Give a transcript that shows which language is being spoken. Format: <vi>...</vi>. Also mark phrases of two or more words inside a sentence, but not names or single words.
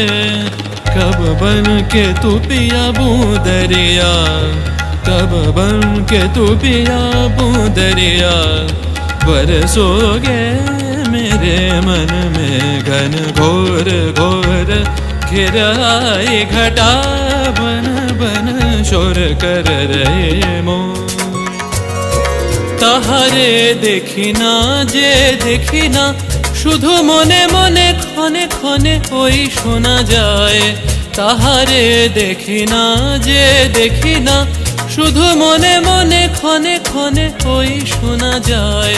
<hi>कब बन के तू पिया बूंदरिया, कब बन के तू पिया बूंदरिया। बरसोगे मेरे मन में घन घोर घोर घिर आए घटा, बन बन शोर कर रहे मोर।</hi> <bn>তাহারে দেখি না যে দেখি না, শুধু মনে মনে ক্ষণে ক্ষণে ওই শোনা যায়। তাহারে দেখি না যে দেখি না, শুধু মনে মনে ক্ষণে ক্ষণে ওই শোনা যায়।</bn>